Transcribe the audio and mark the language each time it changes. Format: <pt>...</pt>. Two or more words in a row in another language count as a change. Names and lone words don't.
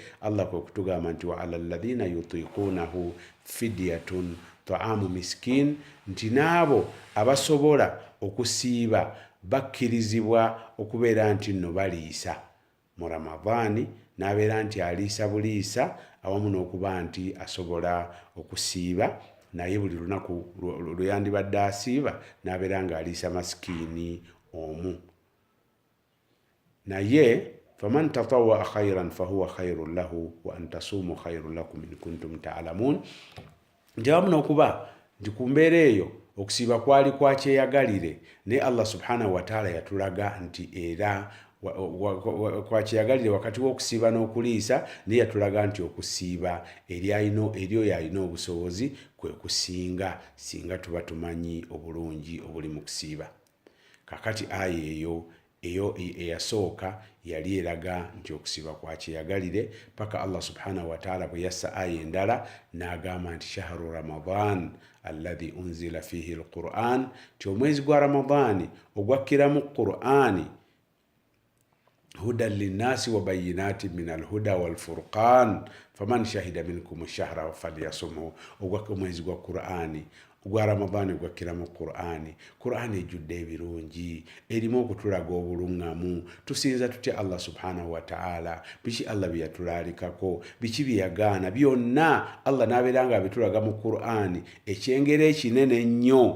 <lg>Allah kwe kutugamba nti</lg> <ar>وعلى الذين يطيقونه فدية طعام مسكين,</ar> <lg>nti n'abo abasobola okusiiba bakkirizibwa okubeera nti nno baliisa mu Ramadhaani, n'abeera nti aliisa buliisa awamu n'okuba nti asobola okusiiba, naye buli lunaku lweyandibadde asiiba n'abeera nga aliisa masikiini omu.</lg> <ar>Naye فمن تطوع خيرا فهو خير له وأن تصوموا خير لكم إن كنتم تعلمون,</ar> <lg>nti awamu n'okuba nti ku mbeera eyo okusiiba kwali kwakyeyagalire, naye Allah</lg> <ar>سبحانه وتعالى</ar> <lg>yatulaga nti era kwakyeyagalire wakati w'okusiiba n'okuliisa, naye yatulaga nti okusiiba eryo yalina obusobozi kwe kusinga singa tuba tumanyi obulungi obuli mu kusiiba. Kakati aya eyo eyasooka yali eraga nti okusiiba kwakyeyagalire, paka Allah</lg> <ar>سبحانه وتعالى</ar> <lg>bwe yassa aya endala n'agamba nti</lg> <ar>شهر رمضان الذي أنزل فيه القرآن,</ar> <lg>ti omwezi gwa Ramadhaani ogwakkiramu Qur'ani,</lg> <ar>هدى للناس وبينات من الهدى والفرقان فمن شهد منكم الشهر فليصمه.</ar> <lg>Omwezi gwa Qur'ani gwa Ramadhaani gwakkiramu Qur'ani ejjudde ebirungi, erimu okutulaga obuluŋŋamu, tusinza tutya Allah</lg> <ar>سبحانه وتعالى,</ar> <lg>biki Allah bye yatulaalikako, biki bye yagaana, byonna Allah n'abeera nga abitulaga mu Qur'ani ekyengero ekinene nnyo.</lg>